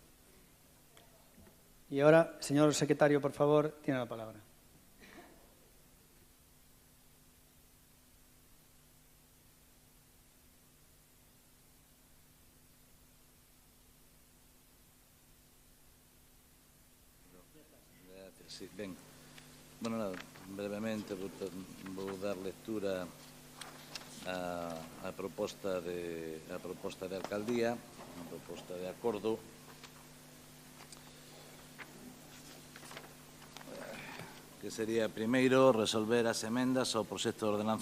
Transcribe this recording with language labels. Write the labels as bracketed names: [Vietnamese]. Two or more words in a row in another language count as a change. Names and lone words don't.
[Spanish] Y ahora, señor secretario, por favor, tiene la palabra. [Galician] Sí, ben. Bueno, nada, brevemente vou dar lectura a proposta de alcaldía, a proposta de acordo que sería, primeiro, resolver as emendas ao proxecto de ordenanza